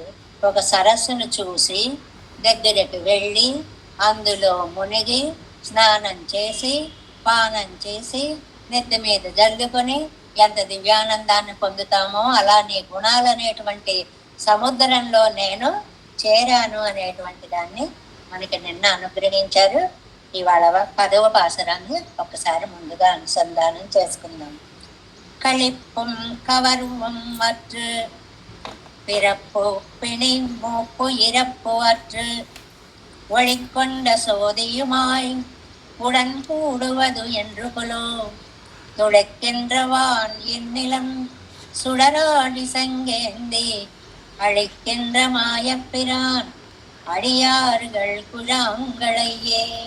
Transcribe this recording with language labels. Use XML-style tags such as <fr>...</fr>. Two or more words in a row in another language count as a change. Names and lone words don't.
<te>ఒక సరస్సును చూసి దగ్గరికి వెళ్ళి అందులో మునిగి స్నానం చేసి పానం చేసి నెత్తి మీద జల్లుకొని ఎంత దివ్యానందాన్ని పొందుతామో అలా నీ గుణాలు అనేటువంటి సముద్రంలో నేను చేరాను అనేటువంటి దాన్ని మనకి నిన్న అనుగ్రహించారు. ఇవాళ 10వ పాసురాన్ని ఒకసారి ముందుగా అనుసంధానం చేసుకుందాం.</te> <ta>களிப்பும் கவர்வும் அற்று பிறப்பு பிணி மூப்பு இறப்பு அற்று ஒழிக்கொண்ட சோதியுமாய் உடன் கூடுவது என்று கொலோ துடைக்கின்றவான் இந்நிலம் சுடராடி சங்கேந்தி அழிக்கின்ற மாயப்பிரான் அடியார்கள் குழாங்களையே</ta>